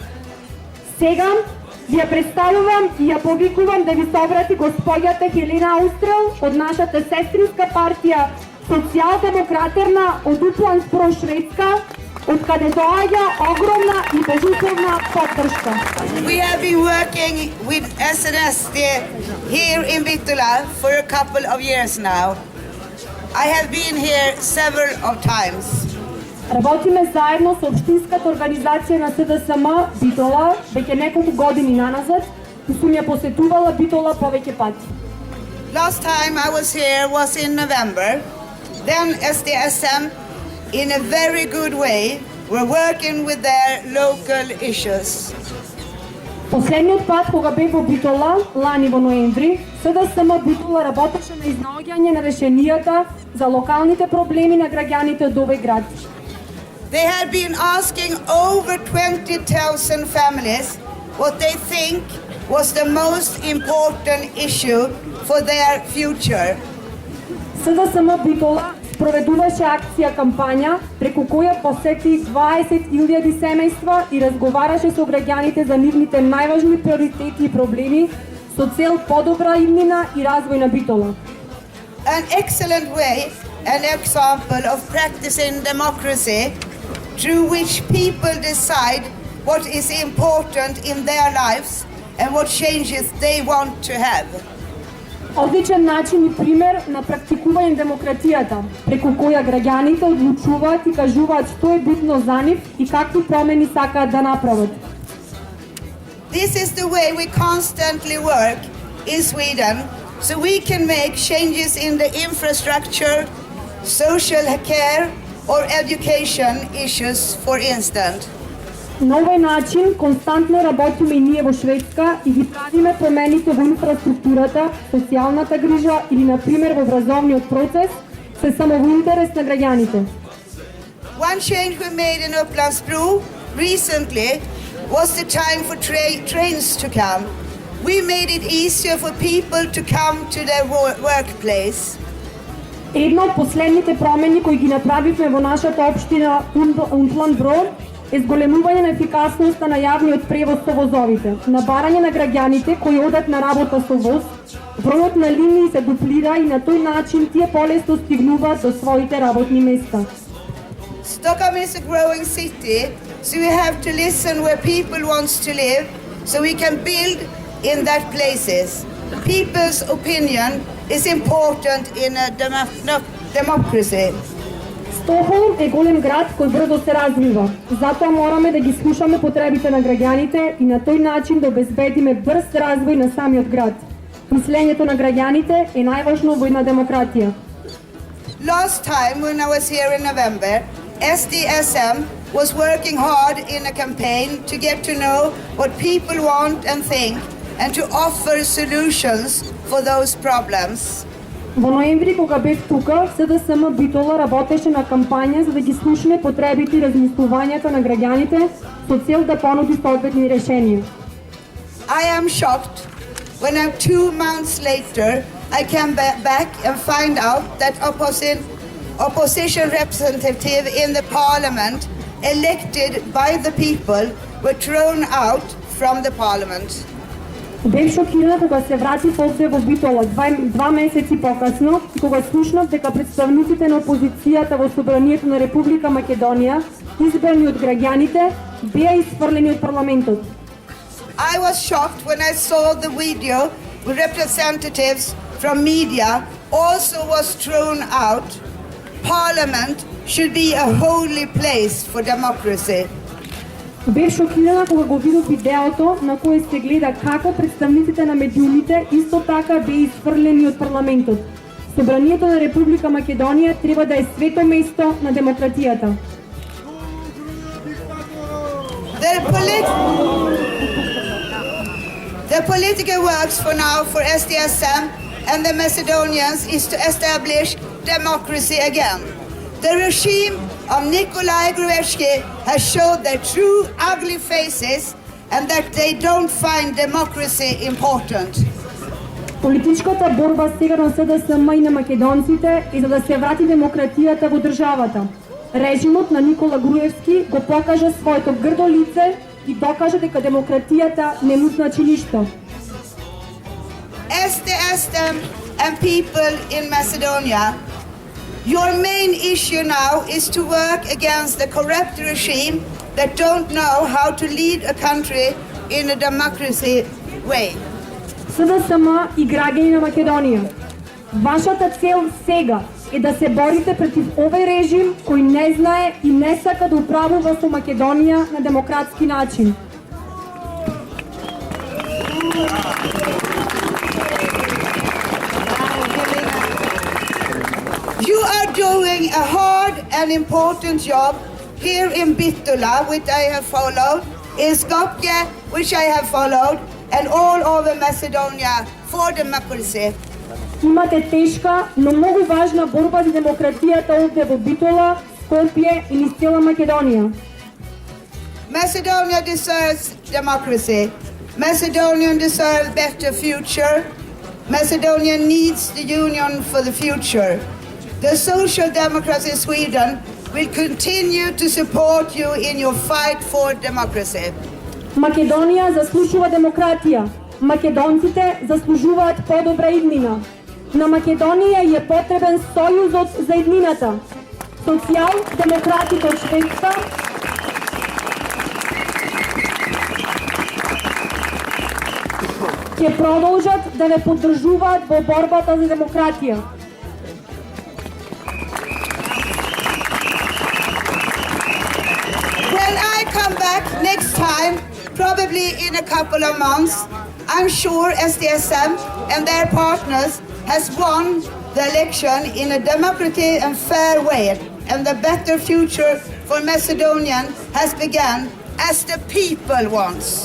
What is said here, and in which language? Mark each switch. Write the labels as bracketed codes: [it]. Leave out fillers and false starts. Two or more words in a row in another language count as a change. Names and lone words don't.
[mk] Сега ви ја представувам и ја повикувам да ви се обрати господјата Хелена Аустрел од нашата сестринска партија Социјалдемократерна од Upplands Bro, Шведска, од каде доаѓа огромна и безусловна поддршка. [en] We have been working with SNSD here in Vittula for a couple of years now. I have been here several of times. [mk] Работиме заедно со општинската организација на СДСМ Битола веќе неколку години наназад и сум ја посетувала Битола повеќе пати. [en] Last time I was here was in November. Then SDSM, in a very good way, were working with their local issues. [mk] Последниот пат кога бев во Битола, лани во ноември, СДСМ Битола работеше на изнаоѓање на решенијата за локалните проблеми на граѓаните од овој град. [en] They had been asking over 20,000 families what they think was the most important issue for their future. [mk] СДСМ Битола проведуваше акција кампања преку која посети 20.000 семејства и разговараше со граѓаните за нивните најважни приоритети и проблеми со цел подобра иднина и развој на Битола. [en] An excellent way, an example of practicing democracy through which people decide what is important in their lives and what changes they want to have. [mk] Одличен начин и пример на практикување демократијата, преку која граѓаните одлучуваат и кажуваат што е битно за нив и какви промени сакаат да направат. [en] This is the way we constantly work in Sweden, so we can make changes in the infrastructure, social care or education issues, for instance. [mk] На овој начин константно работиме и ние во Шведска и ги правиме промените во инфраструктурата, социјалната грижа или, например, во образовниот процес, се само во интерес на граѓаните. [en] One change we made in Upplands Bro recently was the time for trains to come. We made it easier for people to come to their workplace. [mk] Една од последните промени кои ги направивме во нашата општина Upplands Bro е зголемување на ефикасноста на јавниот превоз со возовите, набарање на граѓаните кои одат на работа со воз, бројот на линии се дуплира и на тој начин тие полесно стигнуваат до своите работни места. [en] Stockholm is a growing city, so we have to listen where people wants to live, so we can build in that places. People's opinion is important in a democracy. [mk] Стокхолм е голем град кој брзо се развива. Затоа мораме да ги слушаме потребите на граѓаните и на тој начин да обезбедиме брз развој на самиот град. Мислењето на граѓаните е најважно во една демократија. [en] Last time when I was here in November, SDSM was working hard in a campaign to get to know what people want and think and to offer solutions for those problems. [mk] Во ноември, кога бев тука, СДСМ Битола работеше на кампања за да ги слушне потребите и размислувањата на граѓаните со цел да понуди соодветни решенија. [en] I am shocked when 2 months later I came back and find out that opposition representative in the parliament elected by the people were thrown out from the parliament. [mk] Бев шокирана кога се вратив овде во Битола 2 месеци покасно и кога слушнав дека представниците на опозицијата во собранието на Република Македонија, избрани од граѓаните, беа исфрлени од парламентот. [en] I was shocked when I saw the video with representatives from media also was thrown out. Parliament should be a holy place for democracy. [mk] Бев шокирана кога го видов видеото на кое се гледа како представниците на медиумите исто така беа исфрлени од парламентот. Собранието на Република Македонија треба да е свето место на демократијата. [en] The political works for now for SDSM and the Macedonians is to establish democracy again. The regime of Nikolai Gruevski has showed their true ugly faces and that they don't find democracy important. [mk] Политичката борба сега на СДСМ и на македонците е за да се врати демократијата во државата. Режимот на Никола Груевски го покажа своето грдо лице и докажа дека демократијата не му значи ништо. [en] SDSM and people in Macedonia, your main issue now is to work against the corrupt regime that don't know how to lead a country in a democracy way. [mk] СДСМ и граѓани на Македонија, вашата цел сега е да се борите против овој режим кој не знае и не сака да управува со Македонија на демократски начин. [en] You are doing a hard and important job here in Bitola, which I have followed, in Skopje, which I have followed, and all over Macedonia for democracy. [mk] Имате тешка, но многу важна борба за демократијата овде во Битола, Скопје и низ цела Македонија. [en] Macedonia deserves democracy. Macedonia deserves better future. Macedonia needs the union for the future. The Social Democrats in Sweden will continue to support you in your fight for democracy. [mk] Македонија заслужува демократија. Македонците заслужуваат подобра иднина. На Македонија е потребен сојузот за иднината. Социјал-демократите од Шведска ќе продолжат да ве поддржуваат во борбата за демократија. [en] When I come back next time, probably in a couple of months, I'm sure SDSM and their partners has won the election in a democratic and fair way, and the better future for Macedonian has begun as the people wants.